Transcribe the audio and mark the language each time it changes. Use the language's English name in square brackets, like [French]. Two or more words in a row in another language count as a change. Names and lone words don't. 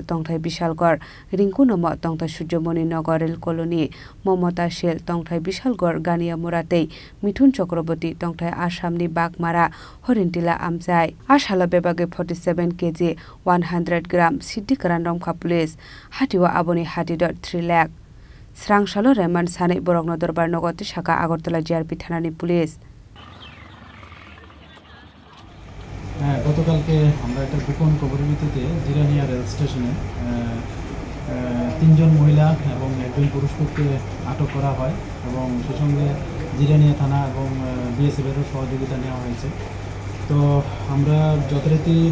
[Kok Borok] tongthai Bishalgor Rinku nomo tongthai Suryamoni Nagar Rel Colony Momota Shel tongthai Bishalgor Gania Murate Mithun Chakraborty tongthai Assamni Bagmara Horintila Amjai Ashala bebage 47 kg 100 gram Siddi Karan Romkha police hatiwa aboni hati dot 3 lakh Srang shalo remand sane borokno dorbar nogoti shaka Agartala JRP thanani police [Bangla] গতকালকে আমরা একটা গোপন খবরের ভিত্তিতে জিরানিয়া রেল স্টেশনে তিনজন মহিলা এবং একজন পুরুষকে আটক করা হয় এবং সেই সঙ্গে জিরানিয়া থানা এবং বিএসএফেরও সহযোগিতা নেওয়া হয়েছে তো আমরা যথারীতি